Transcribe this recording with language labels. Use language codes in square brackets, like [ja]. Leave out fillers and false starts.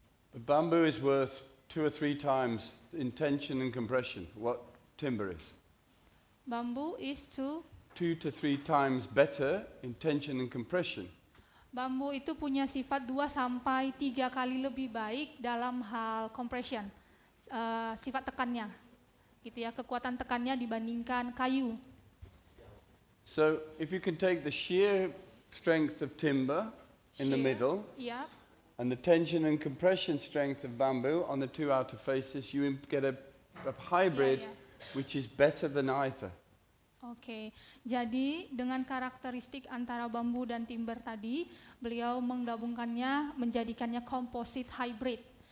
[en] The bamboo is worth 2 or 3 times in tension and compression what timber is. Bambu is 2 to 3 times better in tension and compression. [id] Bambu itu punya sifat 2 sampai 3 kali lebih baik dalam hal compression, sifat tekannya, gitu ya, kekuatan tekannya dibandingkan kayu. [en] So if you can take the shear strength of timber in the middle, Yeah. and the tension and compression strength of bamboo on the 2 outer faces, you get a hybrid which is better than either. [id] Oke, jadi dengan karakteristik antara bambu dan timber tadi, beliau menggabungkannya, menjadikannya composite hybrid.